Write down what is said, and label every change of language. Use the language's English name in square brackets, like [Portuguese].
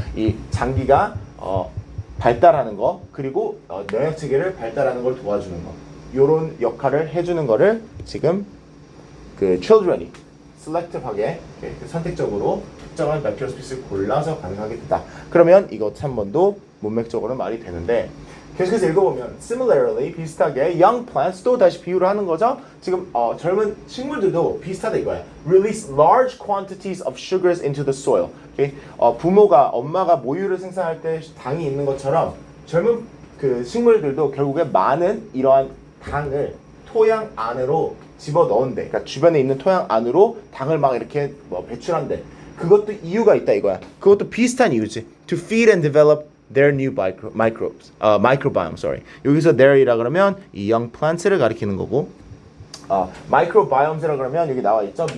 [Korean] 이 장기가 발달하는 거, 그리고 면역 체계를 발달하는 걸 도와주는 거, 요런 역할을 해주는 거를 지금 그 children이 selectiv하게, 선택적으로 특정한 [English] bacterial species [Korean] 를 골라서 가능하게 됐다. 그러면 이것 3번도 문맥적으로 말이 되는데, 계속해서 읽어보면 similarly, 비슷하게 [English] young plants, [Korean] 또 다시 비유를 하는 거죠. 지금 젊은 식물들도 비슷하다 이거야. [English] release large quantities of sugars into the soil. Okay? [Korean] 엄마가 모유를 생산할 때 당이 있는 것처럼 젊은 그 식물들도 결국에 많은 이러한 당을 토양 안으로 집어넣은대. 그러니까 주변에 있는 토양 안으로 당을 막 이렇게 배출한대. 그것도 이유가 있다 이거야. 그것도 비슷한 이유지. [English] To feed and develop their new microbiome. Sorry. [Korean] 여기서 their이라 그러면 이 young plants를 가리키는 거고, microbiomes라 그러면 여기 나와 있죠.